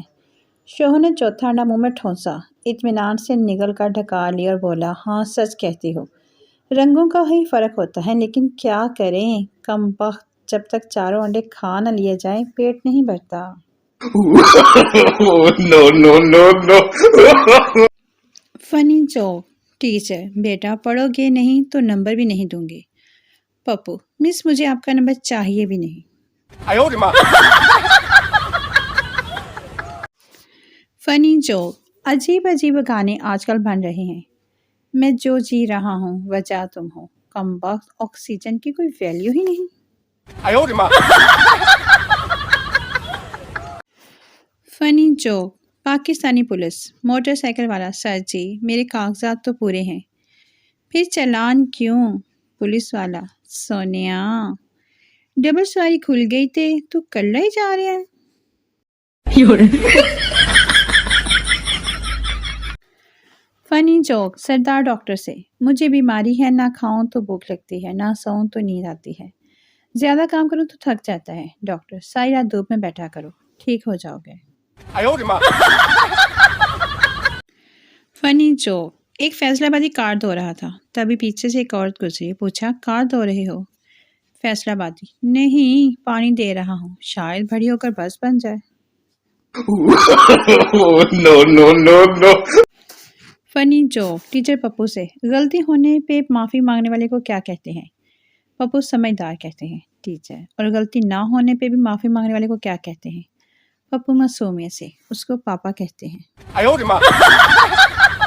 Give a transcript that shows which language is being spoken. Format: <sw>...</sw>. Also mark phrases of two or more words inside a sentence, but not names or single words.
<hi>शोहर ने चौथा अंडा मुंह में ठोंसा, इत्मीनान से निगल कर ढका लिया और बोला, हाँ सच कहती हो, रंगों का ही फ़र्क होता है, लेकिन क्या करें, कमबख्त, जब तक चारों अंडे खा न लिए जाएं पेट नहीं भरता।</hi> <en>No, no, no, no. funny joke.</en> <hi>टीचर, बेटा पढ़ोगे नहीं तो नंबर भी नहीं दूंगी। पप्पू, मिस मुझे आपका नंबर चाहिए भी नहीं।</hi> <zh>哎呦我的妈！</zh> <en>funny joke.</en> <hi>अजीब अजीब गाने आजकल बन रहे हैं। मैं जो जी रहा हूँ वजह तुम हो, कमबख्त, ऑक्सीजन की कोई वैल्यू ही नहीं।</hi> <zh>哎呦我的妈！</zh> <en>funny joke.</en> <hi>पाकिस्तानी पुलिस। मोटरसाइकिल वाला, सर जी मेरे कागजात तो पूरे हैं, फिर चालान क्यों। पुलिस वाला, सोनिया डबल सवारी खुल गई थे तो कल्ला ही जा रहे हैं।</hi> <en>funny joke.</en> <hi>सरदार डॉक्टर से, मुझे बीमारी है, ना खाऊं तो भूख लगती है, ना सोऊं तो नींद आती है, ज़्यादा काम करूं तो थक जाता है। डॉक्टर, सारी रात धूप में बैठा करो, ठीक हो जाओगे।</hi> <zh>哎呦我的妈！</zh> <en>funny joke.</en> <hi>एक फैसलाबादी कार धो रहा था, तभी पीछे से एक औरत गुजरी, पूछा, कार धो रहे हो। फैसलाबादी, नहीं पानी दे रहा हूँ, शायद बड़ी होकर बस बन जाए।</hi> <en>No, no, no, no. funny joke.</en> <hi>टीचर पप्पू से, गलती होने पे माफ़ी मांगने वाले को क्या कहते हैं। पप्पू, समझदार कहते हैं। टीचर, और गलती ना होने पे भी माफ़ी मांगने वाले को क्या कहते हैं। पप्पू, मासूमियत से, उसको पापा कहते हैं।</hi> <zh>哎呦我的妈！</zh>